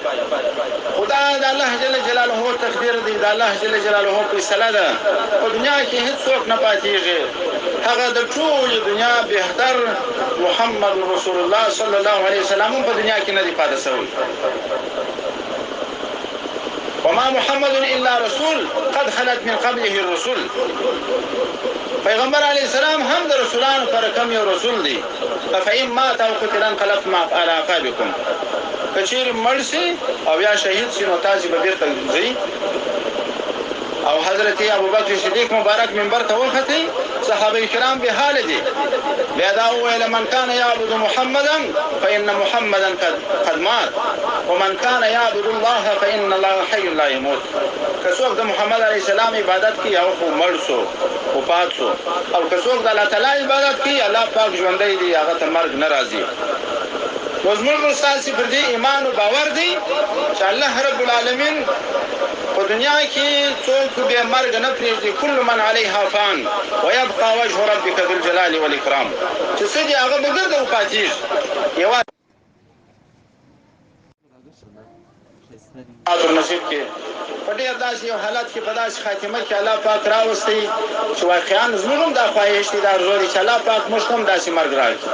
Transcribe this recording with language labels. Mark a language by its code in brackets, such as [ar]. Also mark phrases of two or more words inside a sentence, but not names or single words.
[ps] خو دا د [ar] الله جل جلاله [ps] تقدیر دی د [ar] الله جل جلاله [ps] فیصله ده. په دنیا کې هېڅوک نه پاتېږي. هغه د ټولې دنیا بهتر محمد رسول الله [ar] صلی الله علیه وسلم [ps] په دنیا کې نه دی پاتې شوی. [ar] وما محمد الا رسول قد خلت من قبله الرسل. [ps] پیغمبر [ar] علیه السلام [ps] هم د رسولانو پر کم یو رسول دی. [ar] فإن مات او قتل انقلبتم على أعقابكم. [ps] که چیرې مړ سي او یا شهید سي نو تاسې به بېرته ځئ. او حضرت ابوبکر صدیق مبارک منبر ته وختې، صحابه کرام به حال دي. بیا دا وویل [ar] من کان یعبد محمدا فإن محمدا قد مات ومن کان یعبد الله فإن الله حی لا يموت. [ps] که څوک د محمد [ar] علیه السلام [ps] عبادت کوي هغه خو مړ سو، وفات سو. او که څوک د الله تعالی عبادت کوي الله پاک ژوندی دی، هغه ته مرګ نه راځي. نو زموږ ستاسې پر دې ایمان او باور دی چې [ar] الله رب العالمین [ps] په دنیا کې څوک بې مرګ نه پرېږدي. [ar] کل من علیها فان ویبقى وجه ربک ذو الجلال والاکرام. [ps] چې څه دي هغه به ګرده وپاتېږي. یوازې نصیب کې په ډېر داسې یو حالت کې په داسې خاتمه کې الله پاک راوستی چې واقعا زموږ هم دا خواهش دی، دا ارزو دی چې الله پاک موږ هم داسې مرګ راکړي.